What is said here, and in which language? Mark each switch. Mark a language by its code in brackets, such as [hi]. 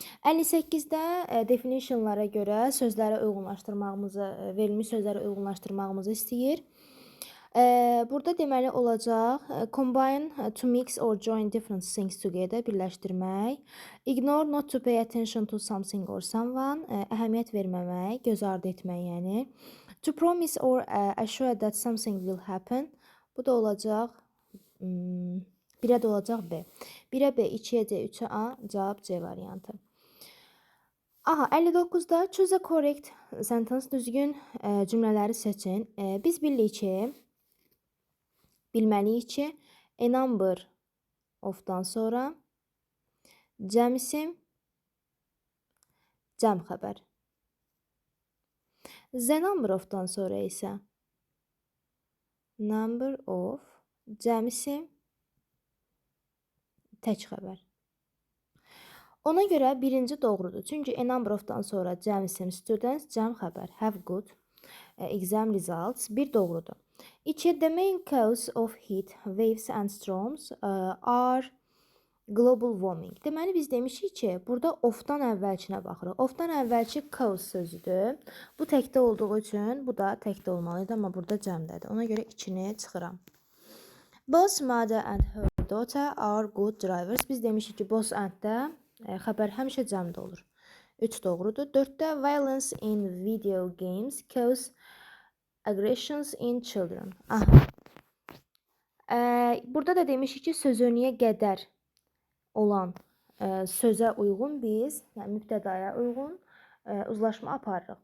[az] 58-də definitionlara görə sözləri uyğunlaşdırmağımızı, verilmiş sözləri uyğunlaşdırmağımızı istəyir. Burada deməli olacaq [en] combine, to mix or join different things together, [az] birləşdirmək. [en] Ignore, not to pay attention to something or someone, [az] əhəmiyyət verməmək, göz ardı etmək yəni. [en] To promise or assure that something will happen. [az] Bu da olacaq 1-ə də olacaq B. 1-ə B, 2-yə C, 3-ə A, cavab C variantı. 59-da [en] choose a correct sentence, [az] düzgün cümlələri seçin. Biz bilməliyik ki, a number of-dan sonra cəm isim, cəm xəbər. The number of-dan sonra isə number of, cəm isim, tək xəbər. Ona görə birinci doğrudur. Çünki a number of-dan sonra cəm isim, students, cəm xəbər, [en] have good exam results, [az] bir doğrudur. 2. [en] The main cause of heat waves and storms are global warming. [az] Deməli biz demişik ki, burada of-dan əvvəlkinə baxırıq. Of-dan əvvəlki cause sözüdür. Bu təkdə olduğu üçün bu da təkdə olmalıydı, amma burada cəmdədir. Ona görə 2-ni çıxıram. [en] Both mother and her daughter are good drivers. [az] Biz demişik ki, both and-də xəbər həmişə cəmdə olur. 3 doğrudur. [en] 4-də violence in video games cause aggressions in children. [az] Burada da demişik ki, sözünüyə qədər olan sözə uyğun biz, yəni mübtədaya uyğun uzlaşma aparırıq.